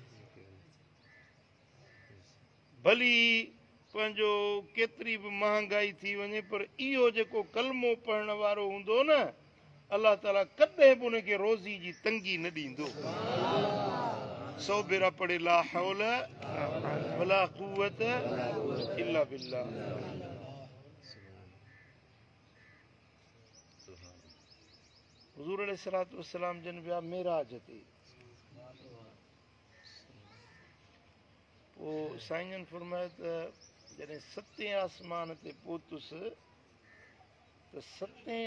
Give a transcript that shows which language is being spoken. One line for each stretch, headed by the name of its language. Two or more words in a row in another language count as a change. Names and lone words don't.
Sindhi: भली पंहिंजो केतिरी बि महांगाई थी वञे पर इहो जेको कलमो पढ़ण वारो हूंदो न अल्लाह ताला कॾहिं बि उनखे रोज़ी जी तंगी न ॾींदो 100 भेरा पढ़े
Arabic: لا حول ولا قوة إلا بالله
Sindhi: हुज़ूर
Arabic: عليه الصلاة والسلام
Sindhi: जन विया मेराज ते पोइ साईं जन फरमायो त जॾहिं 7 आसमान ते पहुतुसि त 7